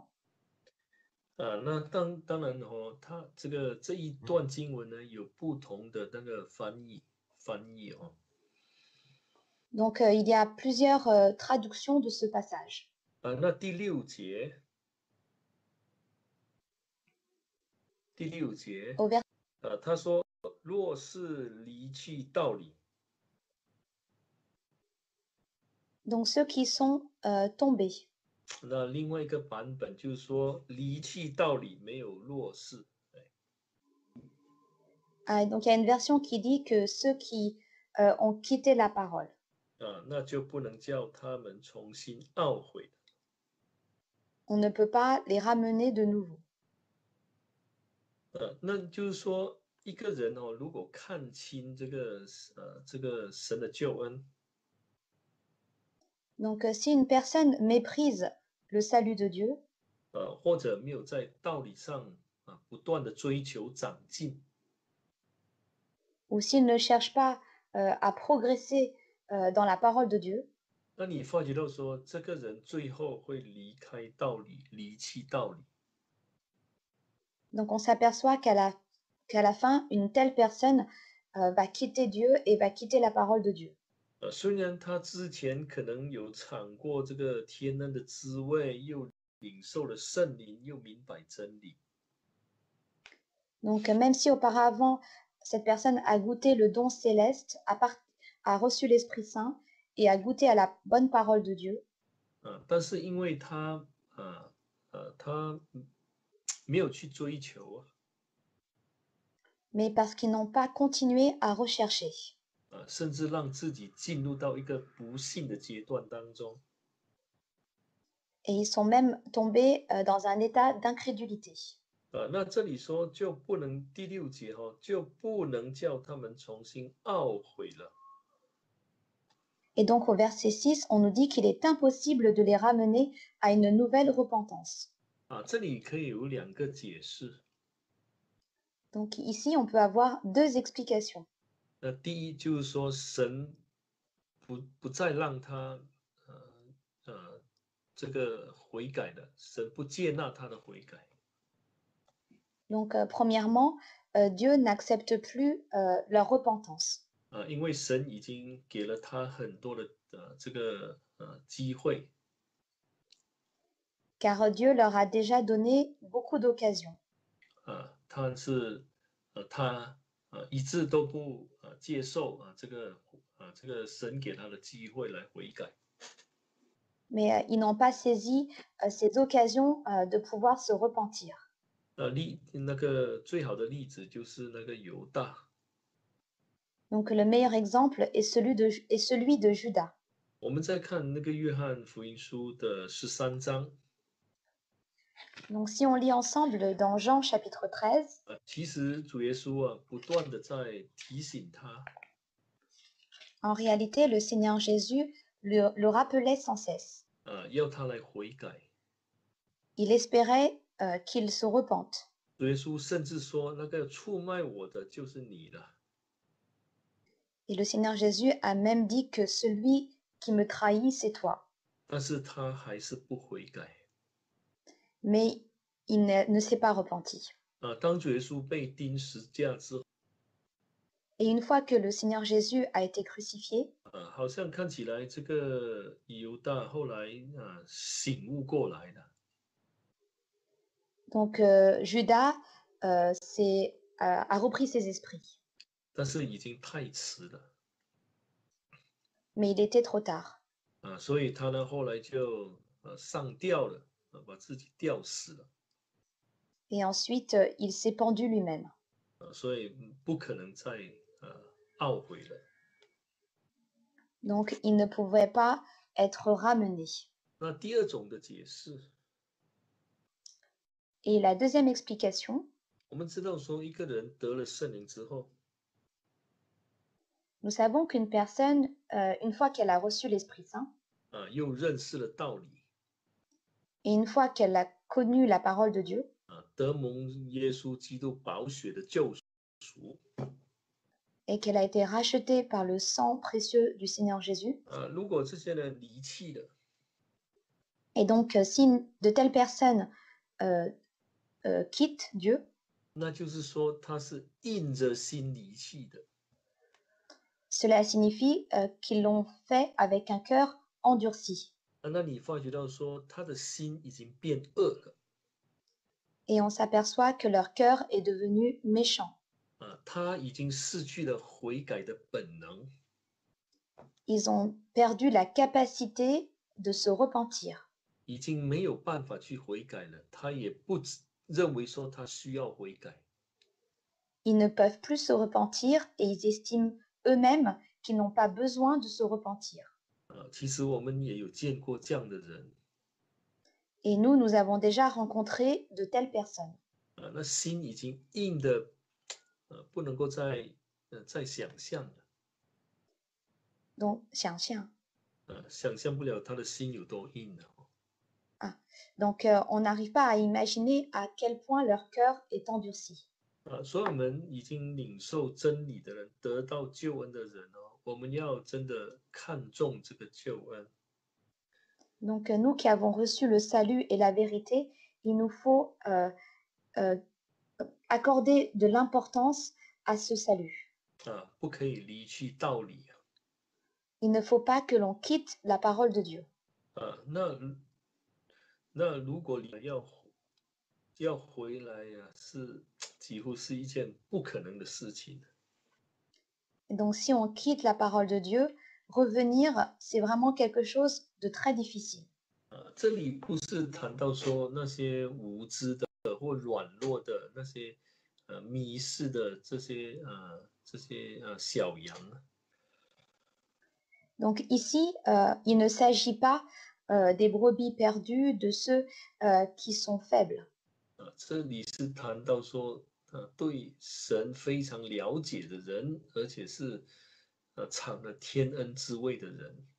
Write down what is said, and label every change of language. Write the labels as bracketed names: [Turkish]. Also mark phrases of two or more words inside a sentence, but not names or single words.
[Chinese] 那当然它这一段经文呢，有不同的那个翻译哦。 [French] Donc il y a plusieurs traductions de ce passage. [Chinese] 那第6节，他说若是离弃道理。 [French] Donc ceux qui sont tombés. [Chinese] 那另外一个版本就是说离弃道理没有落实。 [French] Donc il y a une version qui dit que ceux qui ont quitté la parole. [Chinese] 那就不能叫他们重新懊悔。 [French] On ne peut pas les ramener de nouveau. [Chinese] 那就是说一个人如果看清这个神的救恩。 [French] Donc si une personne méprise le salut de Dieu, [Chinese] 或者没有在道理上不断的追求长进， [French] ou s'il ne cherche pas à progresser dans la parole de Dieu, [Chinese] 那你发觉到说这个人最后会离开道理，离弃道理。 [French] donc on s'aperçoit qu'à la fin, une telle personne va quitter Dieu et va quitter la parole de Dieu. [Chinese] 虽然他之前可能有尝过这个天恩的滋味，又领受了圣灵，又明白真理。 [French] Donc même si auparavant, cette personne a goûté le don céleste, a reçu l'Esprit Saint et à goûter à la bonne parole de Dieu, [Chinese] 但是因为他没有去追求啊， [French] mais parce qu'ils n'ont pas continué à rechercher. [Chinese] 甚至让自己进入到一个不幸的阶段当中。 [French] Et ils sont même tombés dans un état d'incrédulité. [Chinese] 那这里说就不能第六节就不能叫他们重新懊悔了。 [French] Et donc au verset 6, on nous dit qu'il est impossible de les ramener à une nouvelle repentance. [Chinese] 这里可以有两个解释。 [French] Donc ici, on peut avoir deux explications. [Chinese] 那第一就是说，神不再让他这个悔改了，神不接纳他的悔改。 [French] Donc premièrement, Dieu n'accepte plus leur repentance. [Chinese] 因为神已经给了他很多的这个机会。 [French] Car Dieu leur a déjà donné beaucoup d'occasions. [Chinese] 他是他一直都不接受这个神给他的机会来悔改。 [French] Mais ils n'ont pas saisi ces occasions de pouvoir se repentir. [Chinese] 那个最好的例子就是那个犹大。 [French] Donc le meilleur exemple est celui de Judas. [Chinese] 我们再看那个约翰福音书的13章。 [French] Donc si on lit ensemble dans Jean chapitre 13, [Chinese] 其实主耶稣不断的在提醒他。 [French] en réalité, le Seigneur Jésus le rappelait sans cesse. [Chinese] 要他来悔改。 [French] Il espérait qu'il se repente. [Chinese] 主耶稣甚至说，那个出卖我的就是你了。 [French] Et le Seigneur Jésus a même dit que celui qui me trahit, c'est toi. [Chinese] 但是他还是不悔改。 [French] Mais il ne s'est pas repenti. [Chinese] 当主耶稣被钉十架之后， [French] Et une fois que le Seigneur Jésus a été crucifié, [Chinese] 好像看起来这个犹大后来醒悟过来了。 [French] donc Judas a repris ses esprits. [Chinese] 但是已经太迟了。 [French] Mais il était trop tard. [Chinese] 所以他呢后来就上吊了，把自己吊死了。 [French] Et ensuite, il s'est pendu lui-même. [Chinese] 所以不可能再懊悔了。 [French] Donc, il ne pouvait pas être ramené. [Chinese] 那第二种的解释， [French] Et la deuxième explication, [Chinese] 我们知道说一个人得了圣灵之后， [French] nous savons qu'une personne, une fois qu'elle a reçu l'Esprit Saint, [Chinese] 又认识了道理， [French] et une fois qu'elle a connu la parole de Dieu, [Chinese] 得蒙耶稣基督宝血的救赎， [French] et qu'elle a été rachetée par le sang précieux du Seigneur Jésus, [Chinese] 如果这些人离弃了， [French] et donc si de telles personnes quittent Dieu, [Chinese] 那就是说他是硬着心离弃的。 [French] cela signifie qu'ils l'ont fait avec un cœur endurci. [Chinese] 那你发觉到说他的心已经变恶了， [French] Et on s'aperçoit que leur cœur est devenu méchant. [Chinese] 他已经失去了悔改的本能。 [French] Ils ont perdu la capacité de se repentir. [Chinese] 已经没有办法去悔改了，他也不认为说他需要悔改。 [French] Ils ne peuvent plus se repentir et ils estiment eux-mêmes qu'ils n'ont pas besoin de se repentir. [Chinese] 其实我们也有见过这样的人。 [French] Et nous avons déjà rencontré de telles personnes. [Chinese] 那心已经硬的，不能够再想象了。 [French] Donc, 想象. [Chinese] 想象不了他的心有多硬了。 [French] Donc, on n'arrive pas à imaginer à quel point leur cœur est endurci. [Chinese] 所以我们已经领受真理的人，得到救恩的人我们要真的看重这个救恩。 [French] Donc, nous qui avons reçu le salut et la vérité, il nous faut accorder de l'importance à ce salut. [Chinese] 不可以离弃道理。 [French] Il ne faut pas que l'on quitte la parole de Dieu. [Chinese] 那如果你要回来是几乎是一件不可能的事情。 [French] Et donc, si on quitte la parole de Dieu, revenir, c'est vraiment quelque chose de très difficile. [Chinese] 这里不是谈到说那些无知的或软弱的那些迷失的这些小羊 [French] Donc ici, il ne s'agit pas des brebis perdues, de ceux qui sont faibles. [Chinese] 这里是谈到说对神非常了解的人，而且是尝了天恩之味的人。